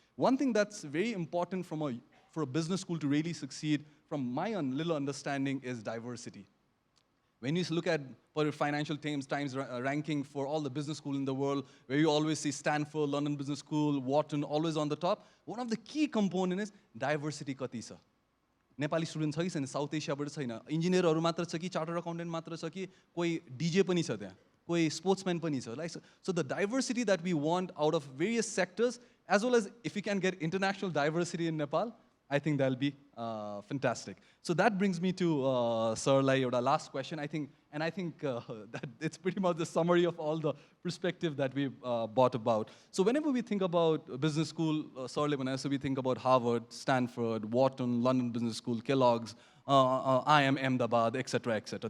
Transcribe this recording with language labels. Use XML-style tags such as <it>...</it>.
<en>One thing that's very important for a business school to really succeed, from my little understanding, is diversity. When you look at Financial Times ranking for all the business schools in the world, where you always see Stanford, London Business School, Wharton, always on the top, one of the key components is diversity</en> <ne>कति छ. Nepali student छ कि छैन, south एसियाबाट छैन, इन्जिनियरहरू मात्र छ कि chartered accountant मात्र छ कि कोही डिजे पनि छ त्यहाँ, कोही स्पोर्ट्सम्यान पनि छ,</ne> <en>Like so the diversity that we want out of various sectors, as well as if we can get international diversity in Nepal, I think that'll be fantastic. So that brings me to Sir Lai, your last question. I think that it's pretty much the summary of all the perspective that we brought about. So whenever we think about business school, Sir Lai, so we think about Harvard, Stanford, Wharton, London Business School, Kellogg's, IIM Ahmedabad, etc., etc.</en>